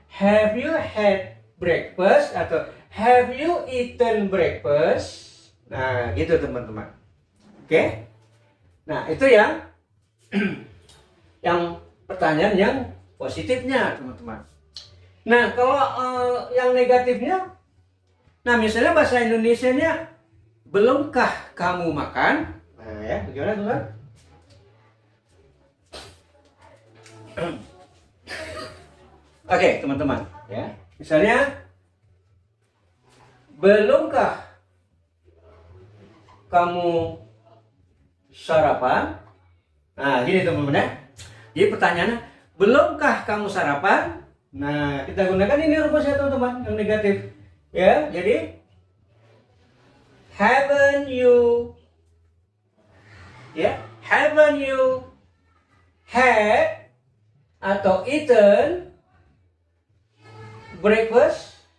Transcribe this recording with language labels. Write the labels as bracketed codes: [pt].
[en] Have you had breakfast [id] atau [en] have you eaten breakfast? [id] Nah, gitu teman-teman. Oke. Nah, itu yang yang pertanyaan yang positifnya, teman-teman. Nah, kalau yang negatifnya, nah misalnya bahasa Indonesianya, belumkah kamu makan? Nah, ya, bagaimana teman-teman? Oke, teman-teman, ya. Misalnya, belumkah kamu sarapan? Nah, gini teman-teman ya. Jadi pertanyaannya, belumkah kamu sarapan? Nah, kita gunakan ini rumusnya teman-teman, yang negatif. Ya, jadi [en] haven't you, ya, haven't you had [id] atau [en] eaten breakfast?